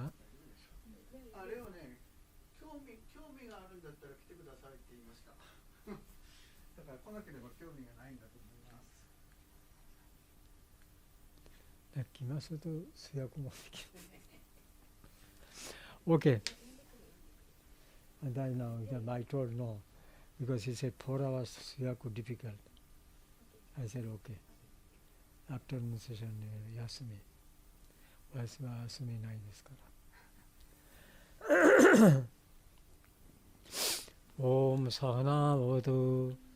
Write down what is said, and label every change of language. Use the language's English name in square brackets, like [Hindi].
[Japanese] レオね、興味があるんだったら来てくださいって言いました。だから来なければ興味がないんだと思います。来ますと通訳もできる。 [English] OK. And I now I told no because he said 4 hours 通訳 difficult. I said OK. Afternoon session [Japanese] 休み。私は休みないですから。オームサハナボド